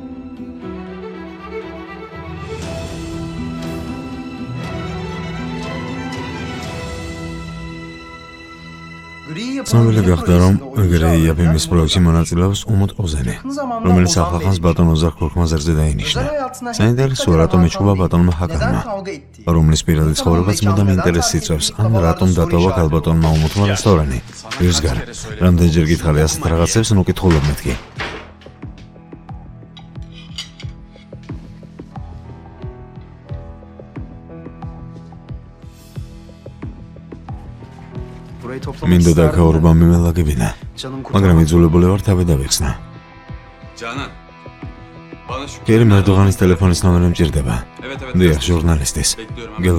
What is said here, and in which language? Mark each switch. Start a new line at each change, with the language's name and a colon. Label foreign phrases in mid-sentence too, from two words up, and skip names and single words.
Georgian: ცნობილი გახდა, რომ გრეია ფილმის პროექტში მონაწილეობს უმუტ ოზენი, რომელიც ახლახანს ბატონ ოზარ ქორხმაზერზე დაინიშნა. საინტერესოა, რატომ იჭყობა ბატონმა ჰაკანმა, რომლის პირადი ცხოვრებაც მუდამ ინტერესს იწვევს, ან რატომ დატოვა ქალბატონმა უმუტმა რესტორანი. ვირსგარ, რამდენჯერ გითხარი ასეთ რაღაცებს, ნუ კითხულობ მეთქი.
Turkish: Burayı toplamak
Georgian: მინდოდა
Turkish: isterdim.
Georgian: ქაურბამ მიმელაგებინა,
Turkish: Canım
Georgian: მაგრამ
Turkish: kurtarmak.
Georgian: იძულებული ვარ თავი დავიხსნა.
Turkish: Canan. Bana şu
Georgian: კერი მერდოღანის ტელეფონის ნომერი მჭირდება.
Turkish: Evet evet.
Georgian: დიახ, ჟურნალისტის.
Turkish: Bekliyorum hemen.